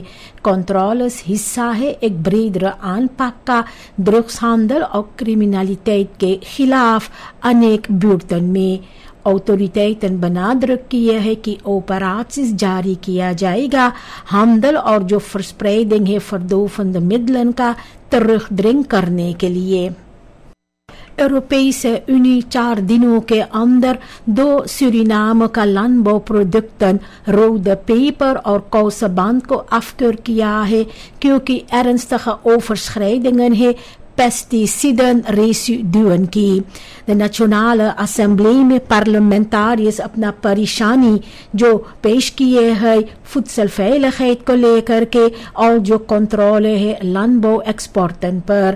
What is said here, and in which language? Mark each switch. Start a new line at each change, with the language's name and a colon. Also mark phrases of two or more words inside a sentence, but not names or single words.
Caribbean Hindustani: कंट्रोलर्स हिस्सा है एक
Dutch: breder aanpak
Caribbean Hindustani: का ड्रग्सhandel और क्रिमिनलिटेट के खिलाफ अनेक बुurten में।
Dutch: autoriteiten benadrukt
Caribbean Hindustani: किए है कि operaties जारी किया जाएगा handel और जो verspreiding है
Dutch: verdovende middelen
Caribbean Hindustani: का terugdring करने के लिए। Europese Unie 4 दिनों के अंदर 2 सूरीनाम का
Dutch: landbouwproducten rode peper
Caribbean Hindustani: और kousenband को afkeur किया है क्योंकि
Dutch: ernstige overschrijdingen
Caribbean Hindustani: है
Dutch: pesticiden residuen
Caribbean Hindustani: की। द नेशनल असेंबली में पार्लियामेंटारियर्स अपना परेशानी जो पेश किए है voedselveiligheid को लेकर के और जो कंट्रोल है
Dutch: landbouw exporten
Caribbean Hindustani: पर।